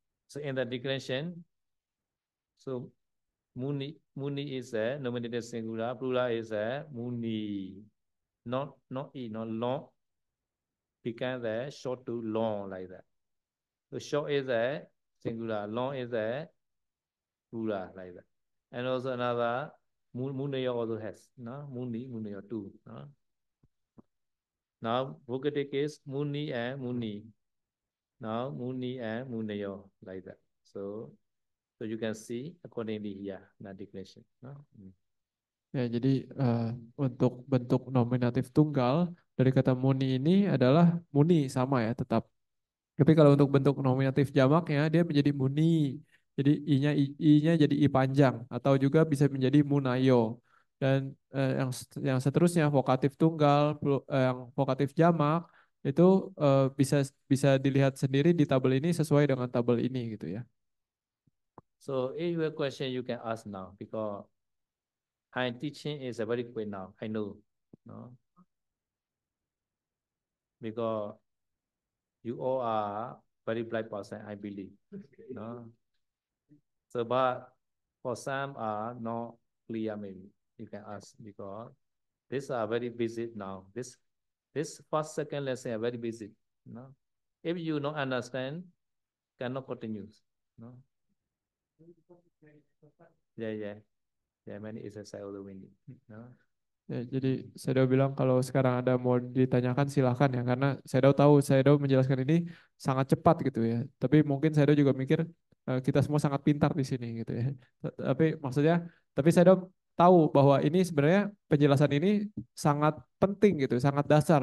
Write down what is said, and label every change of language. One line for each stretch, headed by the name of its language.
English: so in the declension so muni is a nominative singular plural is a muni not e not long become the short to long like that so short is a singular long is a plural like that and also another munayo also has no munayo too no now vocative is muni and muni now muni and munayo like that so you can see accordingly here the declension no?
Indonesian: Ya, jadi untuk bentuk nominatif tunggal dari kata muni ini adalah muni sama ya, tetap Tapi kalau untuk bentuk nominatif jamaknya dia menjadi muni. Jadi i-nya jadi i panjang atau juga bisa menjadi munayo. Dan yang seterusnya vokatif tunggal, yang vokatif jamak itu bisa bisa dilihat sendiri di tabel ini sesuai dengan tabel ini gitu ya.
English: So if your question you can ask now because I'm teaching is a very quick now. I know, no, because you all are very bright person. I believe, no. So but for some are not clear. Maybe you can ask because these are very busy now. This first second lesson are very busy. No, if you don't understand, cannot continue. No, yeah, yeah, yeah. Many exercise also we need. No.
Indonesian: Ya, jadi Sedo bilang kalau sekarang ada mau ditanyakan silahkan ya karena Sedo tahu Sedo menjelaskan ini sangat cepat gitu ya. Tapi mungkin Sedo juga mikir kita semua sangat pintar di sini gitu ya. Tapi maksudnya, tapi Sedo tahu bahwa ini sebenarnya penjelasan ini sangat penting gitu, sangat dasar.